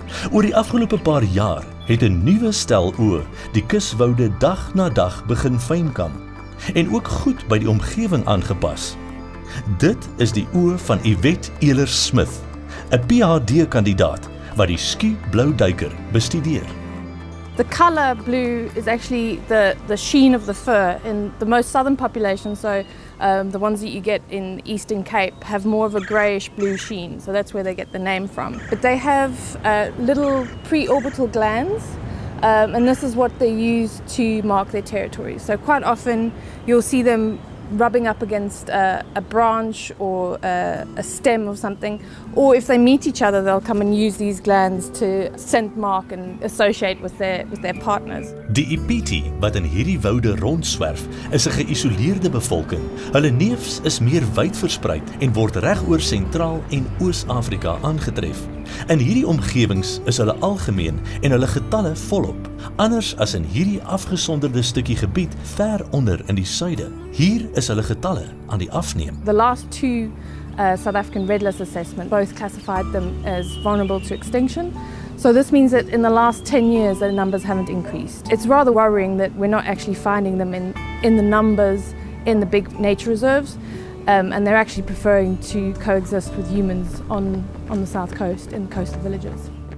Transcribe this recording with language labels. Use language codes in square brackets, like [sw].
[af] Oor die afgelope paar jaar het 'n nuwe stel oë die kuswoude dag na dag begin fynkam en ook goed by die omgewing aangepas. Dit is die oë van Yvette Ehlers-Smith, 'n PhD-kandidaat wat die skublouduiker bestudeer. [en] The colour blue is actually the sheen of the fur. In the most southern population, so the ones that you get in the Eastern Cape have more of a greyish blue sheen, so that's where they get the name from. But they have little preorbital glands, and this is what they use to mark their territory. So quite often you'll see them rubbing up against a branch or a stem of something, or if they meet each other they'll come and use these glands to scent mark and associate with their partners. [af] Die Ipiti wat in hierdie woude rondswerf is 'n geïsoleerde bevolking. Hulle neefs is meer wyd verspreid en word regoor Sentraal en Oos-Afrika aangetref. In hierdie omgewings is hulle algemeen en hulle getalle volop, anders as in hierdie afgesonderde stukkie gebied ver onder in die suide. Hier is hulle getalle aan die afneem. [en] The last two South African Red List assessment both classified them as vulnerable to extinction. So this means that in the last 10 years their numbers haven't increased. It's rather worrying that we're not actually finding them in the numbers in the big nature reserves, and they're actually preferring to coexist with humans on the south coast in coastal villages.